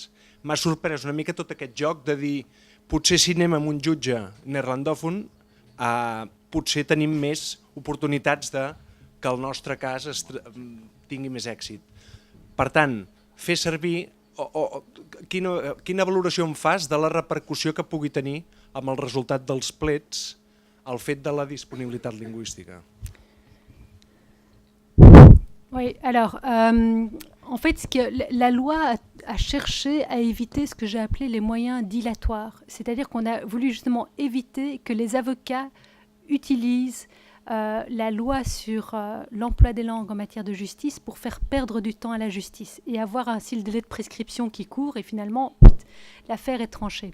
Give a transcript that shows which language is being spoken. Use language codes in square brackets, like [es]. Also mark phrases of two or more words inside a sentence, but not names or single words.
[ca] M'ha sorprès una mica tot aquest joc de dir, potser si anem amb un jutge neerlandòfon, potser tenim més oportunitats que el nostre cas tingui més èxit. Per tant, fer servir, quina valoració em fas de la repercussió que pugui tenir amb el resultat dels plets el fait de la disponibilitat lingüística? [fr] Oui, alors, en fait, la loi a cherché à éviter ce que j'ai appelé les moyens dilatoires. C'est-à-dire qu'on a voulu justement éviter que les avocats utilisent la loi sur l'emploi des langues en matière de justice pour faire perdre du temps à la justice et avoir ainsi le délai de prescription qui court et finalement, l'affaire est tranchée.